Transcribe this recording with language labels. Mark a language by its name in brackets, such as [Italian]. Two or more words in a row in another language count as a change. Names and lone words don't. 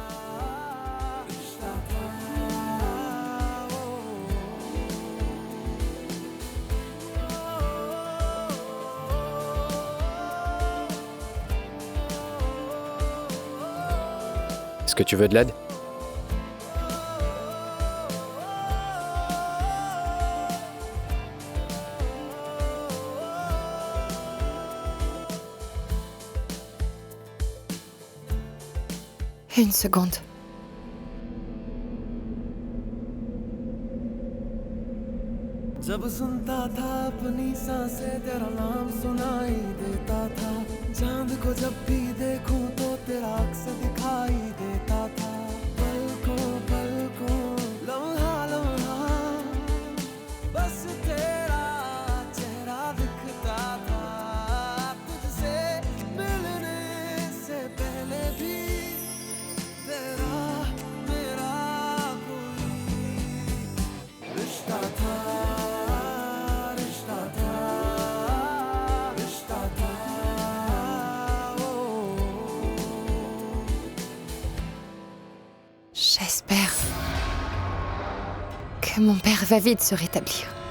[French] Est-ce que tu veux de l'aide? Une seconde. [Hindi] जब सुनता था अपनी सांसें तेरा नाम सुनाई देता था चांद को जब भी देखूं तो तेरा अक्स दिखाई देता था पलकों पलकों लम्हा लम्हा बस तेरा चेहरा दिखता था तुझसे मिलने से पहले भी तेरा मेरा कोई रिश्ता था [French] J'espère que mon père va vite se rétablir.